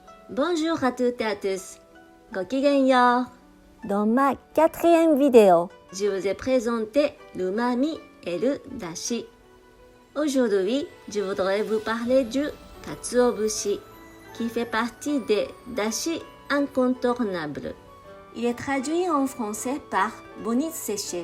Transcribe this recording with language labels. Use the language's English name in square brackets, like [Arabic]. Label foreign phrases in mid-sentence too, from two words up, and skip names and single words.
[French] Bonjour à toutes et à tous. [Japanese] ごきげんよう. [French] Dans ma 4e vidéo, Je vous ai présenté l'umami et le dashi. Aujourd'hui, je voudrais vous parler du katsuobushi, qui fait partie des dashi incontournables. Il est traduit en français par bonite séchée.